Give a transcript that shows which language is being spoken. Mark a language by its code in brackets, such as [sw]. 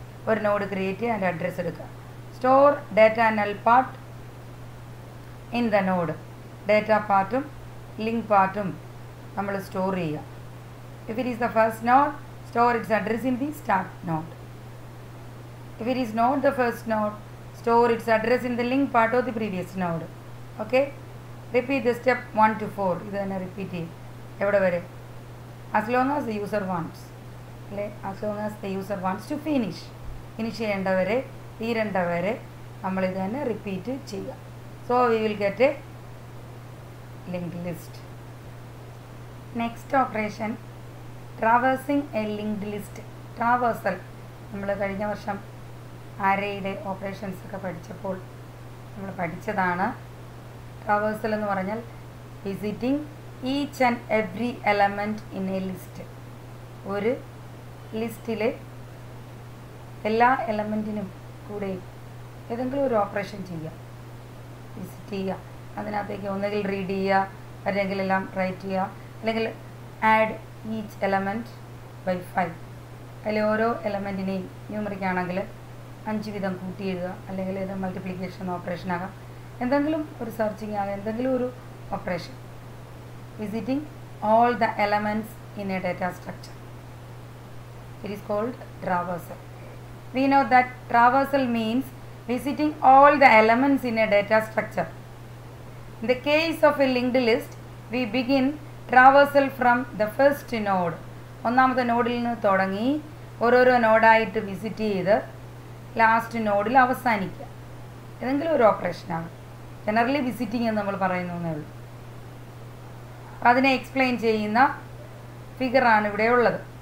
[ml] ഒരു node create ചെയ്യുക, അതിൻ്റെ അഡ്രസ്സ് എടുക്കുക. [en] Store data null part in the node. [ml] Data പാർട്ടും ലിങ്ക് പാർട്ടും നമ്മൾ സ്റ്റോർ ചെയ്യുക. [en] If it is the first node, store its address in the start node. If it is not the first node, store its address in the link part of the previous node. Okay, repeat the step 1 to 4. [ml] ഇത് തന്നെ repeat ചെയ്യും. എവിടെ വരെ? [en] as long as the user wants, അല്ലേ? as long as the user wants to finish [ml] ചെയ്യേണ്ടവരെ, തീരേണ്ടവരെ നമ്മൾ ഇത് തന്നെ repeat ചെയ്യുക. [en] so we will get a linked list. next operation, traversing a linked list. [ml] traversal നമ്മൾ കഴിഞ്ഞ വർഷം ആരയുടെ ഓപ്പറേഷൻസ് ഒക്കെ പഠിച്ചപ്പോൾ നമ്മൾ പഠിച്ചതാണ്. [en] traversal [ml] എന്ന് പറഞ്ഞാൽ [en] Visiting each and every element in a list. [ml] ഒരു ലിസ്റ്റിലെ എല്ലാ എലമെൻറ്റിനും കൂടെ ഏതെങ്കിലും ഒരു ഓപ്പറേഷൻ ചെയ്യുക, വിസിറ്റ് ചെയ്യുക. അതിനകത്തേക്ക് ഒന്നുകിൽ റീഡ് ചെയ്യുക, അല്ലെങ്കിൽ എല്ലാം റൈറ്റ് ചെയ്യുക, അല്ലെങ്കിൽ [en] Add each element by 5. [ml] അതിൽ ഓരോ എലമെൻറ്റിനെയും ന്യൂമറിക് ആണെങ്കിൽ 5 വീതം കൂട്ടി എഴുതുക, അല്ലെങ്കിൽ ഇത് മൾട്ടിപ്ലിക്കേഷൻ ഓപ്പറേഷൻ ആകാം, എന്തെങ്കിലും ഒരു സെർച്ചിങ് ആകാം, എന്തെങ്കിലും ഒരു operation. [en] Visiting all the elements in a data structure. It is called traversal. We know that traversal means visiting all the elements in a data structure. In the case of a linked list, we begin traversal from the first node. [ml] ഒന്നാമത്തെ നോഡിൽ നിന്ന് തുടങ്ങി ഓരോരോ നോഡായിട്ട് visit ചെയ്ത് last നോഡിൽ അവസാനിക്കുക. ഏതെങ്കിലും ഒരു ഓപ്പറേഷനാണ്. ജനറലി വിസിറ്റിംഗ് എന്ന് നമ്മൾ പറയുന്നേ ഉള്ളൂ. അതിനെ എക്സ്പ്ലെയിൻ ചെയ്യുന്ന ഫിഗറാണ് ഇവിടെ ഉള്ളത്.